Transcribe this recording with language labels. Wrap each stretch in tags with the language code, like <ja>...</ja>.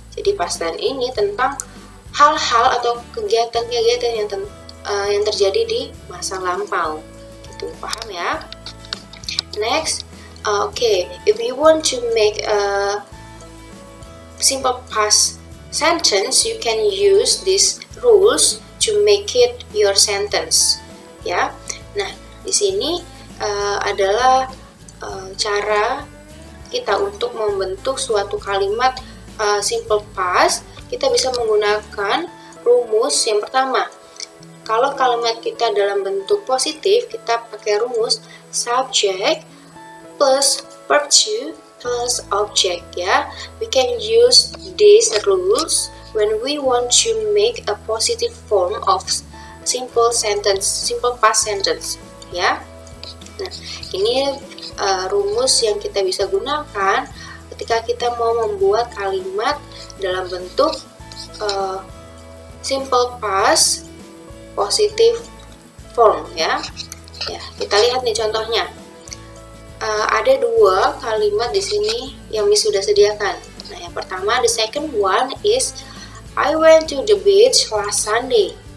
<id>Jadi past tense ini tentang hal-hal atau kegiatan-kegiatan yang terjadi di masa lampau, gitu, paham ya?</id> <en>Next, okay, if you want to make a simple past sentence, you can use these rules to make it your sentence, ya.</en> <id>Nah, di sini adalah cara kita untuk membentuk suatu kalimat simple past. Kita bisa menggunakan rumus yang pertama. Kalau kalimat kita dalam bentuk positif, kita pakai rumus subject plus verb to plus object, ya.</id> <en>We can use these rules when we want to make a positive form of simple sentence, simple past sentence, ya.</en> <id>Nah, ini rumus yang kita bisa gunakan ketika kita mau membuat kalimat dalam bentuk simple past positive form, ya. Ya, kita lihat nih contohnya. Ada dua kalimat di sini yang Miss sudah sediakan.</id> <en>Nah, yang pertama, the second one is I went to the beach last Sunday.</en>